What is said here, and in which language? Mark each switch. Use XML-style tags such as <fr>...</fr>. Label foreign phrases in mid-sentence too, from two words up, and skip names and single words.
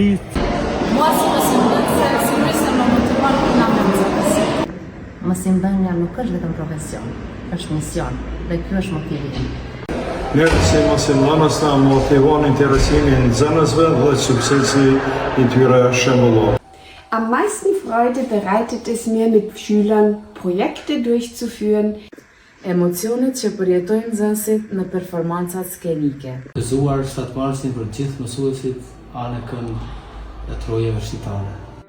<sq>Mua si mësimdhënëse sigurisht më motivon puna me nxënës. Mësimdhënia nuk është vetëm profesion, është mision dhe ky është motivimi. Ne si mësimdhënës na motivon interesimi i nxënësve dhe suksesi i tyre është shembullor.</sq> <de>Am meisten Freude bereitet es mir, mit Schülern Projekte durchzuführen.</de> <sq>Emocionet që përjetojnë nxënësit në performanca skenike. Gëzuar shtatmarsin për gjithë mësuesit anë kënd e trojeve shqiptare.</sq>